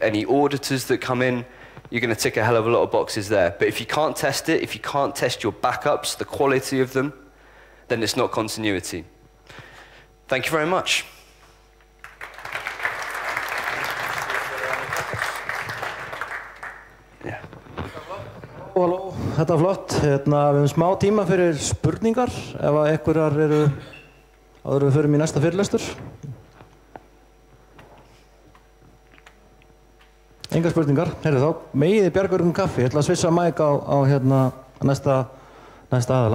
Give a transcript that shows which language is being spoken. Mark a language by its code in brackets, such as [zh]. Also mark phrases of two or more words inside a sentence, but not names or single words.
[en] Any auditors that come in, you're going to tick a hell of a lot of boxes there. But if you can't test it, if you can't test your backups, the quality of them, then it's not continuity. Thank you very much. Yeah. [is] Halló, þetta er flott. Við höfum smá tíma fyrir spurningar ef að einhverjar eru áður við förum í næsta fyrirlestur. Engar spurningar. Heyrðu þá, megið þið bjarga ykkur kaffi. Ég ætla að svissa mæk á næsta aðila.